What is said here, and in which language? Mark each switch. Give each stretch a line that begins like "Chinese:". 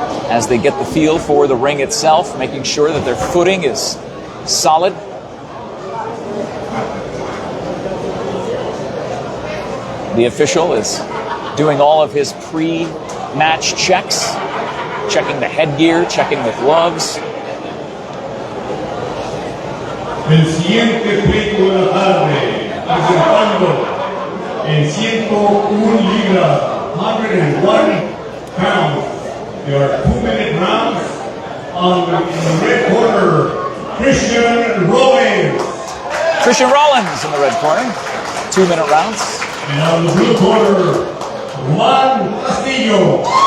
English: As they get the feel for the ring itself, making sure that their footing is solid. The official is doing all of his pre-match checks, checking the headgear, checking the gloves.
Spanish: El siguiente pleito de la tarde, presentando en 101 libras, 101 pounds.
English: There are 2-minute rounds on the red corner, Christian Rollins. Christian Rollins in the red corner, 2-minute rounds. And on the blue corner, Juan Castillo.